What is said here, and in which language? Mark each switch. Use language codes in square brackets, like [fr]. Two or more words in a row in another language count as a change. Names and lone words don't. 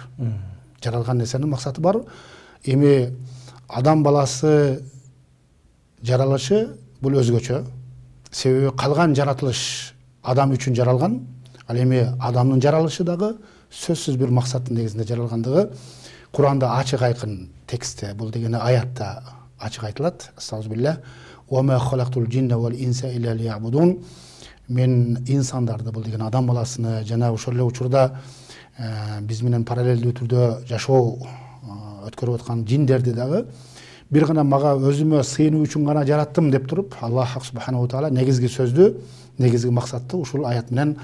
[ky] Жаралган нерсенин максаты бар. Эми адам баласы жаралышы бул өзгөчө. Себеби калган жаратылыш адам үчүн жаралган. Ал эми адамдын жаралышы дагы сөзсүз бир максаттын негизинде жаралгандыгы Куранда ачык айкын текстте, бул дегени аятта ачык айтылат. Астагфируллах. [ar] وَمَا خَلَقْتُ الْجِنَّ وَالْإِنْسَ إِلَّا لِيَعْبُدُونَ. [ky] Мен инсандарды, бул деген адам баласыны жана ошол эле учурда биз менен параллелдүү түрдө жашоо өткөрүп аткан жиндерди дагы бир гана мага өзүмө сыйынуу үчүн гана жараттым деп туруп, Аллах [ar] سبحانه تعالى [ky] негизги сөздү, негизги максатты ушул аят менен